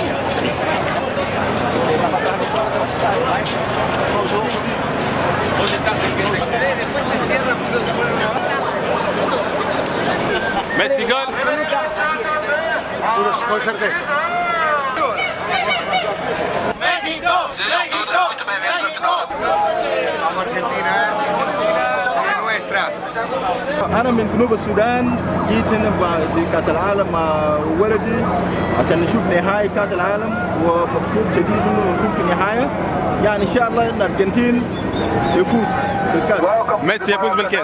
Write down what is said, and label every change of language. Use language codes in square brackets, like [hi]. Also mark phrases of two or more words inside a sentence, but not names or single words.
[es] Messi gol. Con certeza. México, México, México. Vamos Argentina, es nuestra. [ar] أنا من جنوب السودان، جيت هنا في كأس العالم مع ولدي عشان نشوف نهائي كأس العالم، ومبسوط شديد إنه نكون في النهاية. يعني إن شاء الله إن الأرجنتين يفوز بالكأس. ميسي يفوز بالكأس.